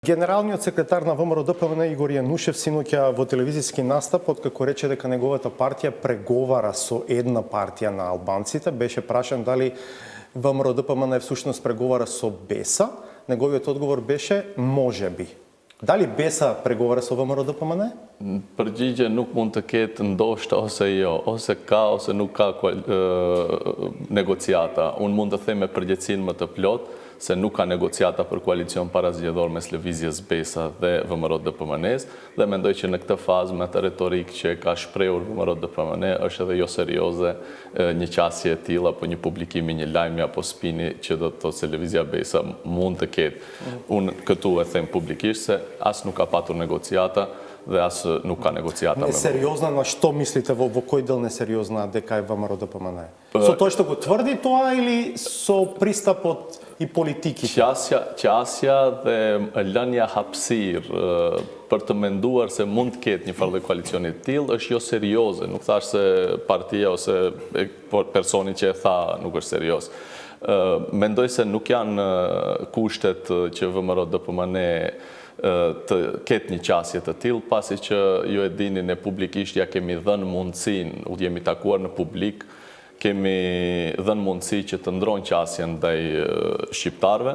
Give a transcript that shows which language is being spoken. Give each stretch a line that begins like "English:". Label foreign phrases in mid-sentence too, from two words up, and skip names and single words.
Macedonian: Генералниот секретар на ВМРО ДПМН Игор Јанушев синоќа во телевизиски настап, откако рече дека неговата партија преговара со една партија на албанците, беше прашан дали ВМРО ДПМН всушност преговара со БЕСА. Неговиот одговор беше можеби. Дали БЕСА преговара со ВМРО ДПМН?
Albanian: Përgjigje nuk mund të ketë ndoshta ose jo, ose ka ose nuk ka negociata. Unë mund të them me përgjegjësinë më të plotë se nuk ka negociata për koalicion parazgjedhor mes lëvizjes BESA dhe VMRO DPMN-s dhe mendoj që në këtë fazë me atë retorikë që ka shprehur VMRO DPMN është edhe jo serioze një qasje e tillë apo një publikimi, një lajmi apo spini që do të thotë se lëvizja BESA mund të ketë. Unë këtu e them publikisht se as nuk ka patur negociata dhe as nuk ka negociata me
Macedonian: Несериозна, на што мислите во кој дел несериозна дека е ВМРО ДПМН? Со тоа што го тврди тоа или со пристапот и политиките?
Albanian: Qasja dhe lënia hapësirë për të menduar se mund të ketë një farë koalicioni të tillë është jo serioze. Nuk thash se partia ose personi që e tha nuk është serioz. Mendoj se nuk janë kushtet që VMRO DPMN të ketë një qasje të tillë, pasi që ju e dini ne publikisht ja kemi dhënë mundësinë, u jemi takuar në publik, kemi dhënë mundësi që të ndrojnë qasjen ndaj shqiptarëve.